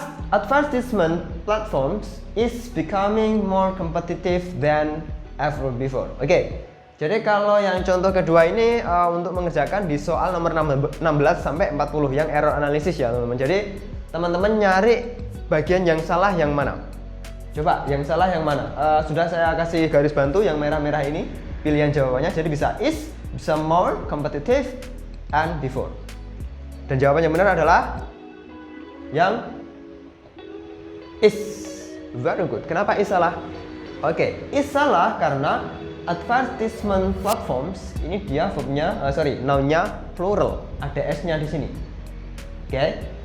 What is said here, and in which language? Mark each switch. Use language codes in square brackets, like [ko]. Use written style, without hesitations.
[en] Advertisement platforms is becoming more competitive than ever before. [id] Oke. Jadi kalau yang contoh kedua ini untuk mengerjakan di soal nomor 16 sampai 40 yang error analisis ya, teman-teman. Jadi teman-teman nyari bagian yang salah yang mana. Coba yang salah yang mana? Sudah saya kasih garis bantu yang merah-merah ini pilihan jawabannya. Jadi bisa is, bisa [en] more competitive, and before. [id] Dan jawaban yang benar adalah yang is. Very good. Kenapa is salah? Oke, is salah karena advertisement platforms ini dia verbnya, noun-nya plural, ada s-nya di sini. Oke.